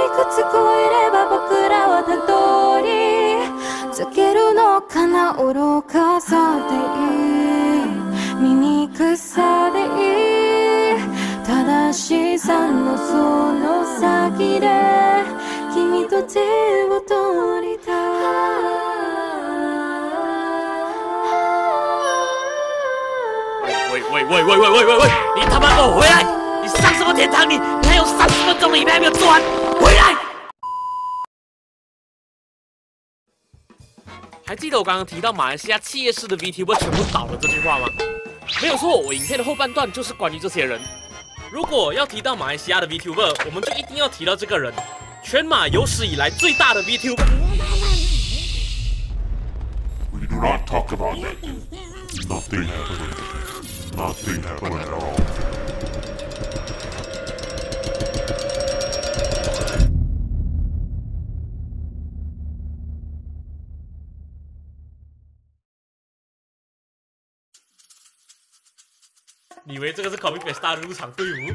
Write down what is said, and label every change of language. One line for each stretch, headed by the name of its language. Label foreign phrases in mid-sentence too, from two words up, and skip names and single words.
Japanese: いくつ超えれば僕らはたどり着けるのかな。愚かさでいい、醜さでいい、正しさのその先で君と手を取りたい。
Chinese: 喂！你他妈给我回来！你上什么天堂？你还有30分钟了，影片还没有做完，回来！还记得我刚刚提到马来西亚企业式的 VTuber 全部倒了这句话吗？没有错，我影片的后半段就是关于这些人。如果要提到马来西亚的 VTuber， 我们就一定要提到这个人，全马有史以来最大的 VTuber。
English: We do not talk about that. Nothing happened. Nothing happened at all.
Chinese: 你以为这个是
English: Copy Paste
Chinese: 的入场队伍？